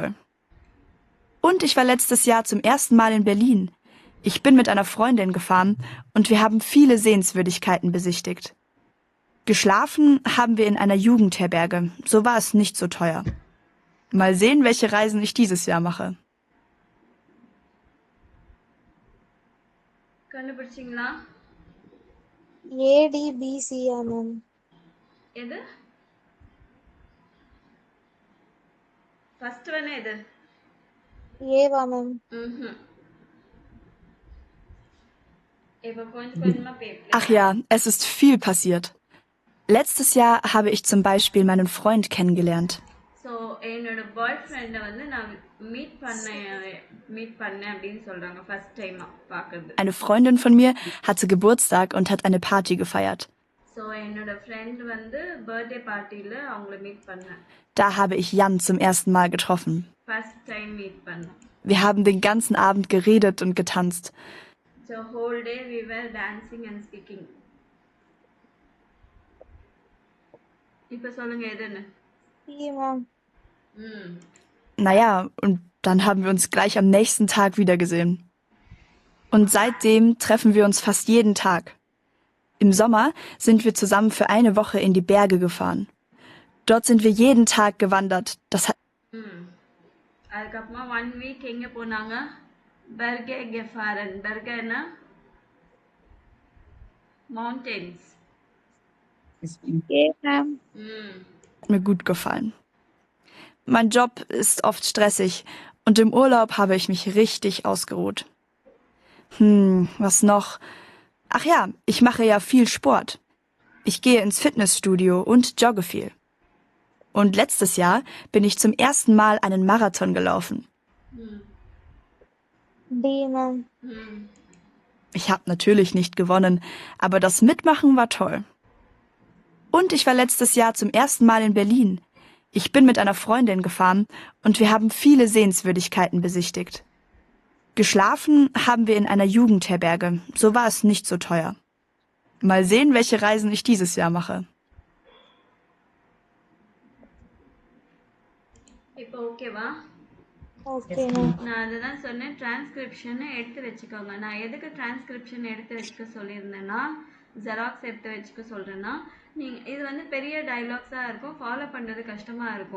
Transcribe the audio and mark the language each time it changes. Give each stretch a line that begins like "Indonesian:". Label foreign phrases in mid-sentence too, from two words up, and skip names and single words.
German: Und ich war letztes Jahr zum ersten Mal in Berlin. Ich bin mit einer Freundin gefahren und wir haben viele Sehenswürdigkeiten besichtigt. Geschlafen haben wir in einer Jugendherberge. So war es nicht so teuer. Mal sehen, welche Reisen ich dieses Jahr mache.
Tamil: கண்டுபிடிச்சிங்களா? ஏடிபிசியா மேம்? எது
English: first one?
Tamil: எது ஏவா மேம்? இப்போ கொஞ்சம் கொஞ்சமா
German: Ach ja, es ist viel passiert. Letztes Jahr habe ich zum Beispiel meinen Freund kennengelernt.
Tamil: ஸோ என்னோட பாய் ஃப்ரெண்டை வந்து நான் மீட் பண்ணேன் அப்படின்னு சொல்றாங்க.
English: first time
Tamil: பார்க்கறது.
German: Eine Freundin von mir hatte Geburtstag und hat eine Party gefeiert.
Tamil: ஸோ என்னோட ஃப்ரெண்ட் வந்து
English: birthday party
Tamil: அவங்கள மீட் பண்ணேன்.
German: Da habe ich Jan zum ersten Mal getroffen.
English: first time meet
Tamil: பண்ணேன்.
German: Wir haben den ganzen Abend geredet und getanzt.
English: so whole day we were dancing and speaking.
Tamil: இப்போ சொல்லுங்க எதுன்னு. சி மேம்.
German: Naja, und dann haben wir uns gleich am nächsten Tag wiedergesehen. Und seitdem treffen wir uns fast jeden Tag. Im Sommer sind wir zusammen für eine Woche in die Berge gefahren. Dort sind wir jeden Tag gewandert. Das hat
Tamil: அதுக்கப்புறமா 1 வீக் எங்க போனாங்க?
German: Berge gefahren.
Tamil: பர்கேனா மவுண்டன்ஸ்.
English: yes ma'am.
Tamil: ஏ மேம்.
German: mir gut gefallen. Mein Job ist oft stressig und im Urlaub habe ich mich richtig ausgeruht. Was noch? Ach ja, ich mache ja viel Sport. Ich gehe ins Fitnessstudio und jogge viel. Und letztes Jahr bin ich zum ersten Mal einen Marathon gelaufen.
Tamil: டி மேம்.
German: Ich habe natürlich nicht gewonnen, aber das Mitmachen war toll. Und ich war letztes Jahr zum ersten Mal in Berlin. Ich bin mit einer Freundin gefahren und wir haben viele Sehenswürdigkeiten besichtigt. Geschlafen haben wir in einer Jugendherberge. So war es nicht so teuer. Mal sehen, welche Reisen ich dieses Jahr mache.
Tamil: இப்போ ஓகேவா?
English: okay ma'am.
Tamil: நான் அதுதான் சொன்னேன், டிரான்ஸ்கிரிப்ஷனை எடுத்து வச்சுக்கோங்க. நான் எதுக்கு டிரான்ஸ்கிரிப்ஷன் எடுத்து வச்சுக்க சொல்லியிருந்தேன்னா, ஜெராக்ஸ் எடுத்து வச்சுக்க சொல்கிறேன்னா, நீங்கள் இது வந்து பெரிய டைலாக்ஸாக இருக்கும், ஃபாலோ பண்ணுறது கஷ்டமாக இருக்கும்.